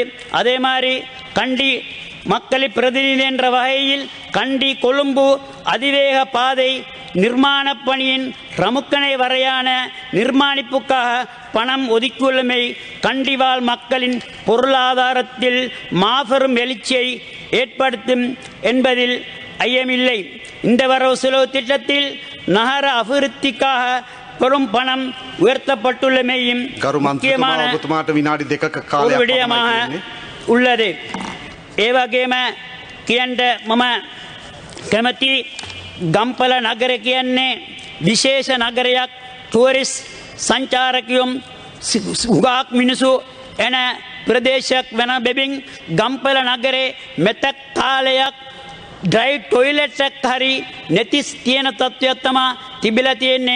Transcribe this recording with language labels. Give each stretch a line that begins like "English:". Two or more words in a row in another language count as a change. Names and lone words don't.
Tamil: அதே மாதிரி கண்டி மக்களை பிரதிநிதி என்ற வகையில் கண்டி கொழும்பு அதிவேக பாதை நிர்மாண பணியின் ரமுக்கனை வரையான நிர்மாணிப்புக்காக பணம் ஒதுக்கியுள்ளமை கண்டிவாழ் மக்களின் பொருளாதாரத்தில் மாபெரும் எழுச்சியை ஏற்படுத்தும் என்பதில் ஐயமில்லை. இந்த வரவு செலவு திட்டத்தில் நகர அபிவிருத்திக்காக பெரும் பணம் உயர்த்தப்பட்டுள்ளமையும் முக்கியமான ஒரு விடயமாக உள்ளது.
Sinhala: ඒවගේම කියන්න මම කැමති ගම්පල නගර කියන්නේ විශේෂ නගරයක්. ටුවරිස් සංචාරකයොම් හුඟක් මිනිසු එන ප්‍රදේශයක් වන බැවින් ගම්පල නගරේ මෙතක් කාලයක්
English: dry toilet
Sinhala: එකක් හරි නැති තියෙන තත්ත්වයක් තමයි තිබිලා තියෙන්නේ.